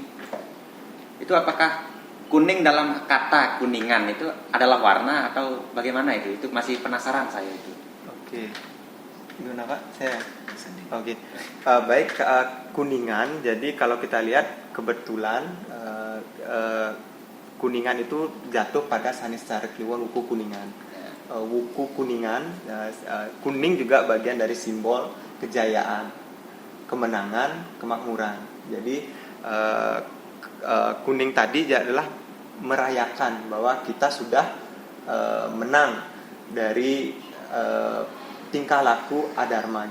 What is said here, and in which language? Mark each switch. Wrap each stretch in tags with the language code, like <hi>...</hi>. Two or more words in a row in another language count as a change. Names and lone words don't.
<id>Itu apakah kuning dalam kata kuningan itu adalah warna atau bagaimana itu? Itu masih penasaran saya itu. Oke. Gimana Pak? Saya. Sendiri. Oke. Baik, Kuningan. Jadi kalau kita lihat kebetulan Kuningan itu jatuh pada sanis cara Kliwon wuku Kuningan. Wuku Kuningan, kuning juga bagian dari simbol kejayaan, kemenangan, kemakmuran. Jadi kuning tadi adalah merayakan bahwa kita sudah menang dari tingkah laku adharma.</id>